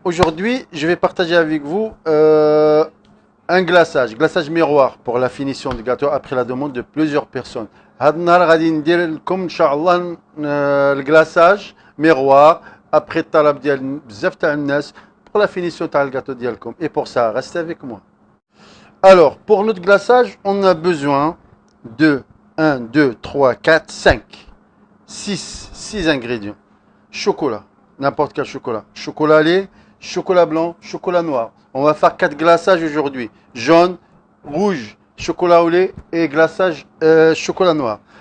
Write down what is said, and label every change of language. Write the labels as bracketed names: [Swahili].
[French] Aujourd'hui, je vais partager avec vous un glaçage miroir pour la finition du gâteau après la demande de plusieurs personnes. [Arabic] هاد النهار غادي ندير لكم ان شاء الله الكلاصاج ميروار [French] après [Arabic] الطلب ديال بزاف تاع الناس [French] pour la finition [Arabic] تاع الgâteau ديالكم. [French] Et pour ça, restez avec moi. Alors, pour notre glaçage, on a besoin de 1, 2, 3, 4, 5, 6 ingrédients. Chocolat, n'importe quel chocolat. Chocolat lait, chocolat blanc, chocolat noir. On va faire 4 glaçages aujourd'hui. Jaune, rouge, chocolat au lait et glaçage chocolat noir.